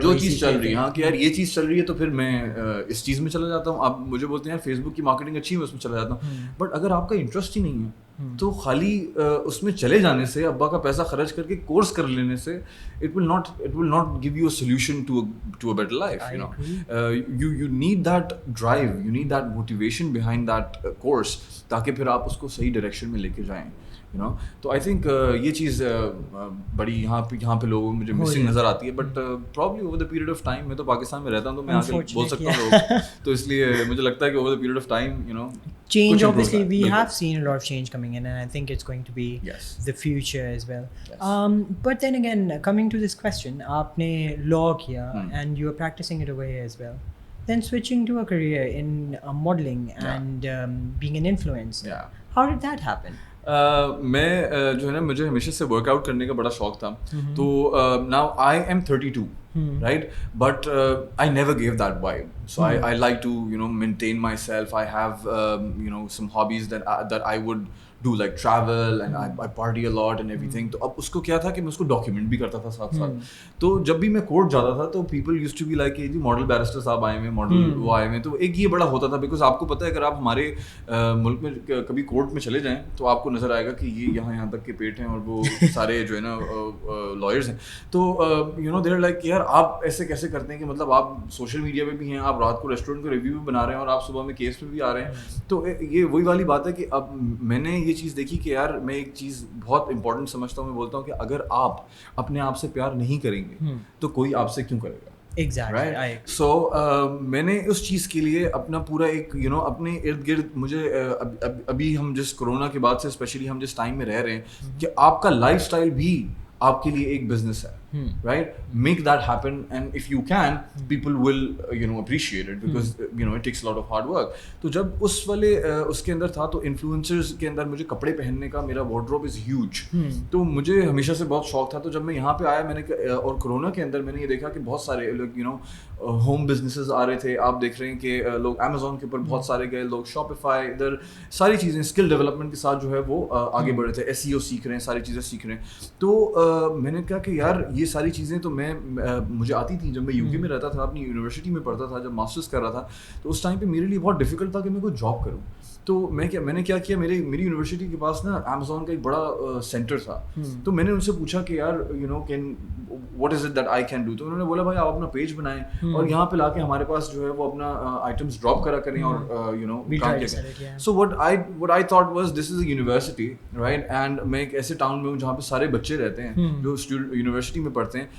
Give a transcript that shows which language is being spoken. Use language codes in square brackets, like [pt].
[ur] جو چیز چل رہی ہے, ہاں کہ یار یہ چیز چل رہی ہے تو پھر میں اس چیز میں چلا جاتا ہوں. آپ مجھے بولتے ہیں یار فیس بک کی مارکیٹنگ اچھی ہے, اس میں چلا جاتا ہوں. بٹ اگر آپ کا انٹرسٹ ہی نہیں ہے تو خالی اس میں چلے جانے سے, ابا کا پیسہ خرچ کر کے کورس کر لینے سے, [en] it will not give you a solution to a better life. You know, you need that drive, you need that motivation behind that course [ur] تاکہ پھر آپ اس کو صحیح ڈائریکشن میں لے کے جائیں. You know, تو آئی تھنک یہ چیز بڑی یہاں پہ لوگوں کو مجھے مسنگ نظر آتی ہے. [en] but probably over the period of time, [ur] میں تو پاکستان میں رہتا ہوں تو میں آگے بول سکتا ہوں, تو اس لیے مجھے لگتا ہے کہ [en] Over the period of time, you know, change, obviously we have seen a lot of change coming in, and I think it's going to be the future as well. But then again, coming to this question, [ur] aapne law kiya [en] and you are practicing it away as well, then switching to a career in modeling and being an influencer, how did that happen? [ur] میں جو ہے نا, مجھے ہمیشہ سے work out کرنے کا بڑا شوق تھا. [en] تو now I am 32, right, but I never gave that vibe. So I like to, you know, maintain myself. I have you know, some hobbies that I would do, like travel, and I party a lot and everything. [ur] تو اب اس کو کیا تھا کہ میں اس کو document بھی کرتا تھا ساتھ ساتھ. تو جب بھی میں کورٹ جاتا تھا تو [en] people use to be like [ur] جی model barrister صاحب آئے ہوئے, ماڈل وہ آئے ہوئے. تو ایک یہ بڑا ہوتا تھا, بیکاز آپ کو پتہ ہے اگر آپ ہمارے ملک میں کبھی کورٹ میں چلے جائیں تو آپ کو نظر آئے گا کہ یہ یہاں تک کے پیٹ ہیں اور وہ سارے جو ہے نا لائرز ہیں. تو you know, they are like یار آپ ایسے کیسے کرتے ہیں کہ مطلب آپ سوشل میڈیا پہ بھی ہیں, آپ رات کو ریسٹورینٹ کا ریویو بھی بنا رہے ہیں, اور آپ صبح میں کیس پہ بھی آ رہے ہیں. تو یہ وہی والی بات ہے کہ اب میں نے یہ چیز دیکھی کہ یار میں ایک چیز بہت امپورٹنٹ سمجھتا ہوں, میں بولتا ہوں کہ اگر آپ اپنے آپ سے پیار نہیں کریں گے تو کوئی آپ سے کیوں کرے گا. [en] Exactly. [ur] So میں نے اس چیز کے لیے اپنا پورا ایک, یو نو, اپنے ارد گرد, مجھے ابھی ہم جس کورونا کے بعد سے اسپیشلی ہم جس ٹائم میں رہ رہے ہیں کہ آپ کا لائف اسٹائل بھی آپ کے لیے ایک بزنس ہے. [en] right? Make that happen, and if you can, people will appreciate it, because it takes a lot of hard work. [ur] تو جب اس والے اس کے اندر تھا تو انفلوئنسرز کے اندر مجھے کپڑے پہننے کا میرا [en] Wardrobe is huge. [ur] تو مجھے ہمیشہ سے بہت شوق تھا. تو جب میں یہاں پہ آیا میں نے اور کرونا کے اندر میں نے یہ دیکھا کہ بہت سارے لوگ ہوم بزنسز آ رہے تھے. آپ دیکھ رہے ہیں کہ لوگ امیزون کے اوپر بہت سارے گئے, لوگ شاپیفائی, ادھر ساری چیزیں اسکل ڈیولپمنٹ کے ساتھ جو ہے وہ آگے بڑھے تھے, SEO سیکھ رہے ہیں, ساری چیزیں سیکھ رہے ہیں. تو میں نے کہا کہ یار یہ ساری چیزیں تو مجھے آتی تھیں جب میں UK میں رہتا تھا, اپنی یونیورسٹی میں پڑھتا تھا, جب ماسٹرز کر رہا تھا. تو اس ٹائم پہ میرے لیے بہت ڈیفیکلٹ تھا کہ میں کوئی جاب کروں. تو میں نے کیا کیا, میری یونیورسٹی کے پاس نا امیزون کا ایک بڑا سینٹر تھا. تو میں نے ان سے پوچھا کہ یار [en] Can what is it that I can do. [ur] تو انہوں نے بولا بھائی آپ اپنا پیج بنائیں اور یہاں پہ لا کے ہمارے پاس جو ہے وہ اپنا آئٹمس ڈراپ کرا کریں اور کام کیا کریں. [en] So what I thought was this is a university, right? [ur] And میں ایک ایسے ٹاؤن میں ہوں جہاں پہ سارے بچے رہتے ہیں جو یونیورسٹی میں پڑھتے ہیں.